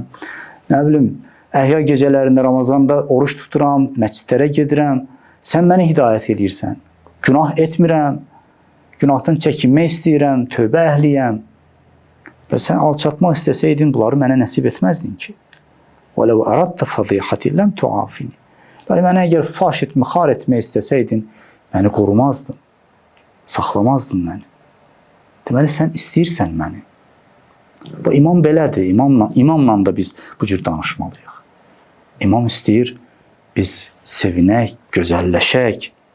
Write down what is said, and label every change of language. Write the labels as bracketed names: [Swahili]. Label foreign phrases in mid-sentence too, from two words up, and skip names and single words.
[Azerbaijani] Nə bilim, əhya gecələrində, Ramazanda oruç tuturam, məscidlərə gedirəm. Sən məni hidayət edirsən. Günah etmirəm, günahdan çəkinmək istəyirəm, tövbə əhliyəm. Və sən alçatmaq istəsəydin, bunları mənə nəsib etməzdin ki. [Arabic] وَلَوْ أَرَدْتَ فَضِيحَةٍ لَمْ تُعَافِنِ. [Azerbaijani] Mənə əgər faş etmə, xar etmək istəsəydin, məni qorumazdın, saxlamazdın məni. Deməli, sən istəyirsən məni. Bu imam belədir, imamla da biz bu cür danışmalıyıq. İmam istəyir, biz sevinək, gözəlləşək.